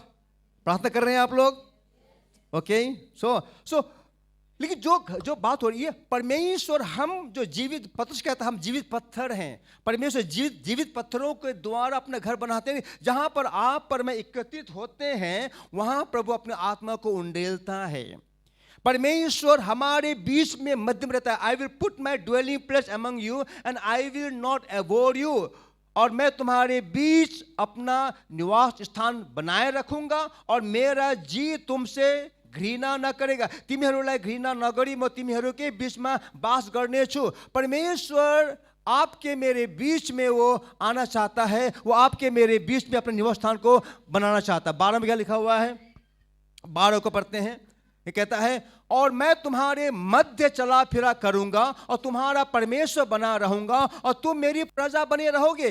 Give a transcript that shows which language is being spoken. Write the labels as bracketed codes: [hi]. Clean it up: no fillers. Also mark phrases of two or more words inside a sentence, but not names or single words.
[hi] प्रार्थना कर रहे हैं आप लोग, ओके। सो लेकिन जो बात हो रही है, परमेश्वर हम जो जीवित पत्थर कहता है, हम जीवित पत्थर हैं। परमेश्वर जीवित पत्थरों के द्वारा अपना घर बनाते हैं। जहां पर आप पर मैं एकत्रित होते हैं वहां प्रभु अपने आत्मा को उंडेलता है। परमेश्वर हमारे बीच में मध्य में रहता है। [en] I will put my dwelling place among you and I will not avoid you, [hi] और मैं तुम्हारे बीच अपना निवास स्थान बनाए रखूंगा और मेरा जी तुमसे घृणा न करेगा। [ne] तिमीहरूलाई घृणा नगरी म तिमीहरूकै बीचमा बास गर्नेछु। [hi] परमेश्वर आपके मेरे बीच में वो आना चाहता है, वो आपके मेरे बीच में अपने निवास स्थान को बनाना चाहता है। 12 में क्या लिखा हुआ है, 12 को पढ़ते हैं। ये कहता है, और मैं तुम्हारे मध्य चला फिरा करूंगा और तुम्हारा परमेश्वर बना रहूंगा और तुम मेरी प्रजा बने रहोगे।